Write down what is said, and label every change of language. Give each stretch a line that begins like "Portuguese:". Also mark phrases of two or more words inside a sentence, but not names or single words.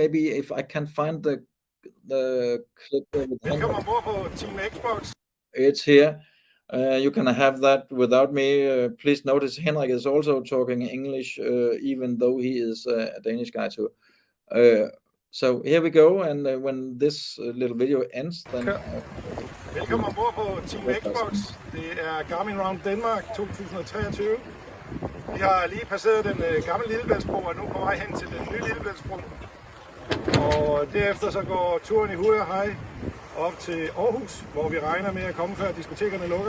English: Maybe if I can find the clip with Henrik. Team Xbox. It's here. You can have that without me. Please notice Henrik is also talking English, even though he is a Danish guy too. So here we go, and when this little video ends, then...
Danish: Velkommen ombord på Team Xbox. Det er Garmin Round Denmark 2023. Vi har lige passeret den gamle Lillebæltsbro, og nu på vej hen til den nye Lillebæltsbro. Og derefter så går turen i hui og hej op til Aarhus, hvor vi regner med at komme før diskotekerne lukker.